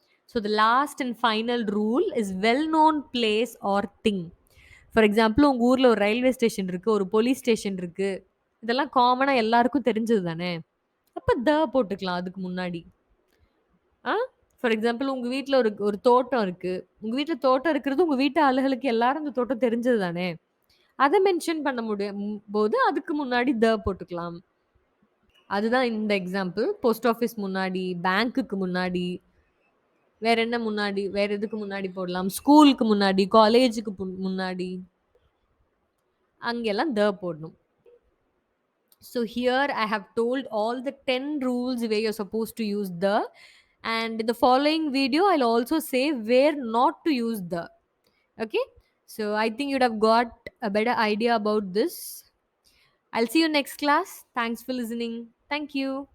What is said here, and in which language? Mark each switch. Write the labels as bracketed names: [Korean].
[English] So the last and final rule is well-known place or thing. For example [Tamil] உங்க ஊர்ல ஒரு railway station இருக்கு, ஒரு போலீஸ் ஸ்டேஷன் இருக்கு. இதெல்லாம் காமனா எல்லாருக்கும் தெரிஞ்சது தானே. அப்ப த போட்டுக்கலாம் அதுக்கு முன்னாடி. ஆ [English] for example [Tamil] உங்க வீட்ல ஒரு ஒரு தோட்டம் இருக்கு. உங்க வீட்ல தோட்டம் இருக்கிறது உங்க வீட்டு ஆளுகளுக்கு எல்லாரும் அந்த தோட்டம் தெரிஞ்சது தானே. அத மென்ஷன் பண்ண போது அதுக்கு முன்னாடி த போட்டுக்கலாம். அதுதான் இந்த எக்ஸாம்பிள். போஸ்ட் ஆஃபிஸ் முன்னாடி, பேங்க்குக்கு முன்னாடி, வேற என்ன முன்னாடி? வேற எதுக்கு முன்னாடி போடலாம்? ஸ்கூலுக்கு முன்னாடி, காலேஜுக்கு முன்னாடி, அங்கெல்லாம் த போடணும். [English] So here I have told all the 10 rules where you're supposed to use the, and in the following video I'll also say where not to use the. Okay? So I think you'd have got a better idea about this. I'll see you next class. Thanks for listening. Thank you.